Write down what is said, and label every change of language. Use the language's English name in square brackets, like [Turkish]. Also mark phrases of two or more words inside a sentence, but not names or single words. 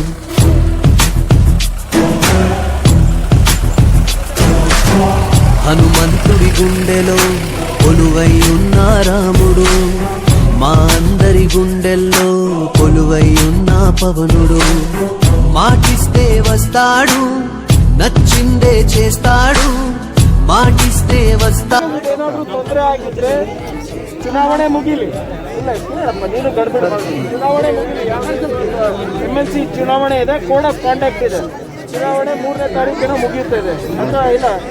[Telugu] హనుమంతుడి గుండెలో కొలువై ఉన్న రాముడు మా అందరి గుండెల్లో కొలువై ఉన్న పవనుడు మాటిస్తే వస్తాడు నచ్చిందే చేస్తాడు ಮಾಟಿಸ್ತೆ [Kannada] ಏನಾದ್ರೂ ತೊಂದರೆ ಆಗಿದ್ರೆ ಚುನಾವಣೆ ಮುಗಿಲಿ ಇಲ್ಲ ನೀನು ಗಡ್ಬಿಡ ಚುನಾವಣೆ ಮುಗಿಲಿ MLC ಚುನಾವಣೆ ಇದೆ [English] code of conduct [Kannada] ಇದೆ ಚುನಾವಣೆ 3ನೇ ತಾರೀಕಿನ ಮುಗಿಯುತ್ತದೆ ಅಥವಾ ಇಲ್ಲ